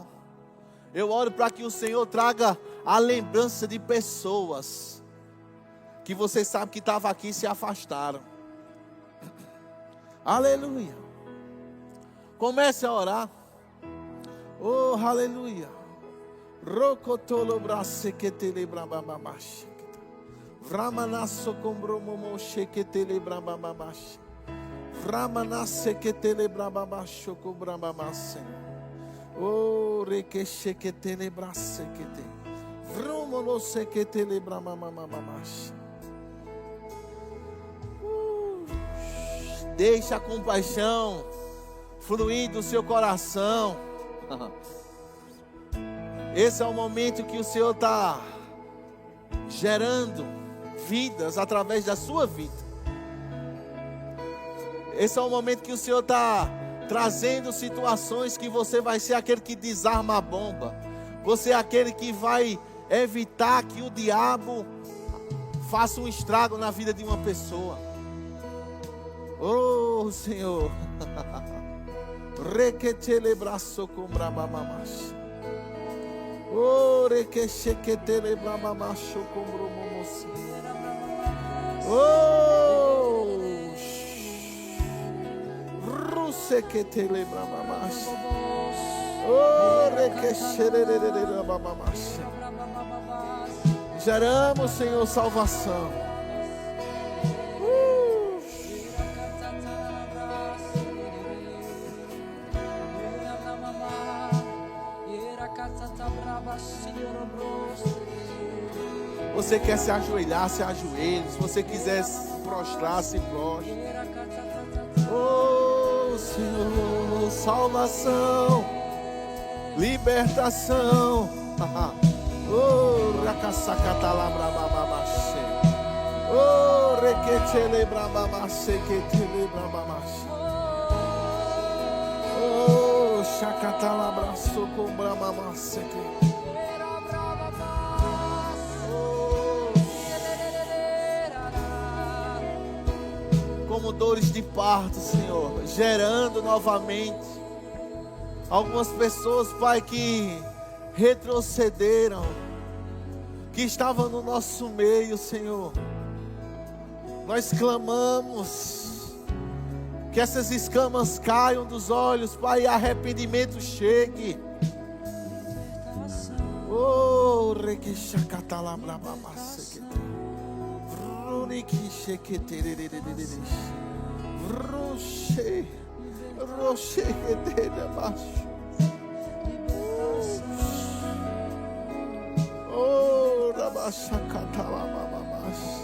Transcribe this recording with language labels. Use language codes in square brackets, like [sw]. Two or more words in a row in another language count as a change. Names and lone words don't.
[pt] Eu oro para que o Senhor traga a lembrança de pessoas que você sabe que estavam aqui e se afastaram. Aleluia. Comece a orar. Oh, aleluia. Rocotolo braseketele brababamash. Vramanasso combromomo sheketele brababamash. Vramanaseketele brababasho cobrabamasse. Oh, requesheketele brasekete. Vromonoseketele brababamash. Deixa a compaixão fluir do seu coração. Esse é o momento que o Senhor está gerando vidas através da sua vida. Esse é o momento que o Senhor está trazendo situações que você vai ser aquele que desarma a bomba. Você é aquele que vai evitar que o diabo faça um estrago na vida de uma pessoa. Oh, Senhor. Requetele braço com brabamamas. Oh, requecheketele brabamacho com bromomos. Oh, ruseketele brabamash. Oh, requechelele brabamash. Geramos, Senhor, salvação. Você quer se ajoelhar, se ajoelhe. Se você quiser se prostrar, se prostre. Oh, Senhor, salvação, libertação. Oh, racassacatalabrabamache. Oh, requetelebrabamache, quetelebrabamache. Oh, chacatalabraço com bramamache. Como dores de parto, Senhor, gerando novamente algumas pessoas, Pai, que retrocederam, que estavam no nosso meio, Senhor. Nós clamamos que essas escamas caiam dos olhos, Pai, e arrependimento chegue. Oh, requechacatalabrabamasse. Riki sheketerere. Roche. Roche ketere baixo. Oh, rabashakatala mamamas.